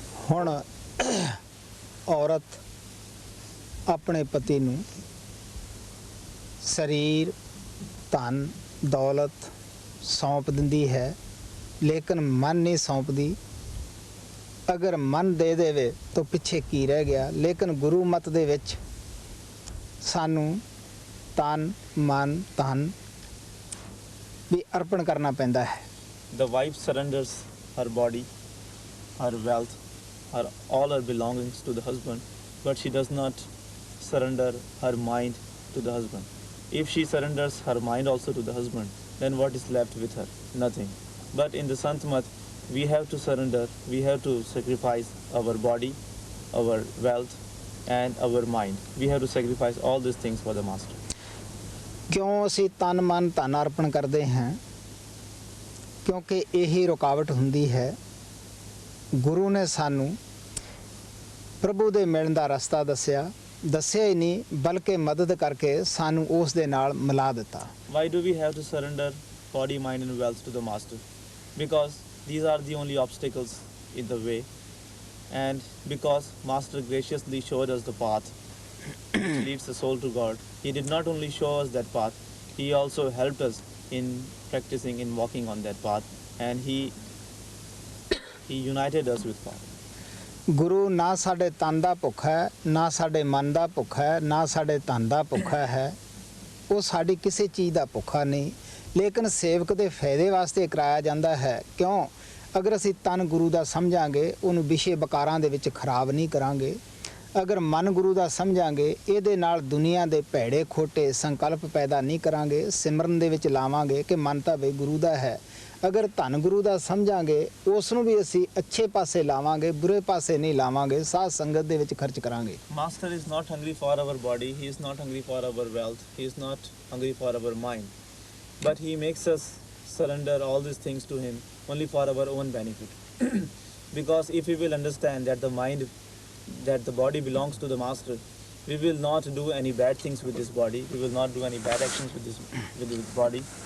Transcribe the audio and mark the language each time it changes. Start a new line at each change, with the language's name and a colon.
Punjabi: ਹੁਣ ਔਰਤ ਆਪਣੇ ਪਤੀ ਨੂੰ ਸਰੀਰ ਧਨ ਦੌਲਤ ਸੌਂਪ ਦਿੰਦੀ ਹੈ ਲੇਕਿਨ ਮਨ ਨਹੀਂ ਸੌਂਪਦੀ। ਅਗਰ ਮਨ ਦੇ ਦੇਵੇ ਤਾਂ ਪਿੱਛੇ ਕੀ ਰਹਿ ਗਿਆ। ਲੇਕਿਨ ਗੁਰੂ ਮਤ ਦੇ ਵਿੱਚ ਸਾਨੂੰ ਤਨ ਮਨ ਧਨ ਵੀ ਅਰਪਣ ਕਰਨਾ ਪੈਂਦਾ ਹੈ।
English: The wife surrenders her body, her wealth, all her belongings to the husband, but she does not surrender her mind to the husband. If she surrenders her mind also to the husband, then what is left with her? Nothing. But in the Sant Mat, we have to surrender, we have to sacrifice our body, our wealth, and our mind. We have to sacrifice all these things for the master.
Punjabi: ਕਿਉਂ ਅਸੀਂ ਤਨ ਮਨ ਧਨ ਅਰਪਣ ਕਰਦੇ ਹਾਂ? ਕਿਉਂਕਿ ਇਹੀ ਰੁਕਾਵਟ ਹੁੰਦੀ ਹੈ। ਗੁਰੂ ਨੇ ਸਾਨੂੰ ਪ੍ਰਭੂ ਦੇ ਮਿਲਣ ਦਾ ਰਸਤਾ ਦੱਸਿਆ ਹੀ ਨਹੀਂ ਬਲਕਿ ਮਦਦ ਕਰਕੇ ਸਾਨੂੰ ਉਸ ਦੇ ਨਾਲ ਮਿਲਾ ਦਿੱਤਾ।
English: Why do we have to surrender body, mind and wealth to the master? Because these are the only obstacles in the way, and because master graciously showed us the path which leads the soul to God. He did not only show us that path, he also helped us in practicing, in walking on that path, and he united us with God.
Punjabi: ਗੁਰੂ ਨਾ ਸਾਡੇ ਤਨ ਦਾ ਭੁੱਖ ਹੈ ਨਾ ਸਾਡੇ ਮਨ ਦਾ ਭੁੱਖ ਹੈ ਨਾ ਸਾਡੇ ਧਨ ਦਾ ਭੁੱਖਾ ਹੈ। ਉਹ ਸਾਡੀ ਕਿਸੇ ਚੀਜ਼ ਦਾ ਭੁੱਖਾ ਨਹੀਂ ਲੇਕਿਨ ਸੇਵਕ ਦੇ ਫਾਇਦੇ ਵਾਸਤੇ ਕਰਾਇਆ ਜਾਂਦਾ ਹੈ। ਕਿਉਂ? ਅਗਰ ਅਸੀਂ ਤਨ ਗੁਰੂ ਦਾ ਸਮਝਾਂਗੇ ਉਹਨੂੰ ਵਿਸ਼ੇ ਵਿਕਾਰਾਂ ਦੇ ਵਿੱਚ ਖਰਾਬ ਨਹੀਂ ਕਰਾਂਗੇ। ਅਗਰ ਮਨ ਗੁਰੂ ਦਾ ਸਮਝਾਂਗੇ ਇਹਦੇ ਨਾਲ ਦੁਨੀਆ ਦੇ ਭੈੜੇ ਖੋਟੇ ਸੰਕਲਪ ਪੈਦਾ ਨਹੀਂ ਕਰਾਂਗੇ। ਸਿਮਰਨ ਦੇ ਵਿੱਚ ਲਾਵਾਂਗੇ ਕਿ ਮਨ ਤਾਂ ਬਈ ਗੁਰੂ ਦਾ ਹੈ। ਅਗਰ ਧਨ ਗੁਰੂ ਦਾ ਸਮਝਾਂਗੇ ਉਸ ਨੂੰ ਵੀ ਅਸੀਂ ਅੱਛੇ ਪਾਸੇ ਲਾਵਾਂਗੇ ਬੁਰੇ ਪਾਸੇ ਨਹੀਂ ਲਾਵਾਂਗੇ ਸਾਧ ਸੰਗਤ ਦੇ ਵਿੱਚ ਖਰਚ ਕਰਾਂਗੇ।
English: Master is not hungry for our body, he is not hungry for our wealth, he is not hungry for our mind, but he makes us surrender all these things to him only for our own benefit. Because if we will understand that the body belongs to the master, we will not do any bad things with this body, we will not do any bad actions with this body.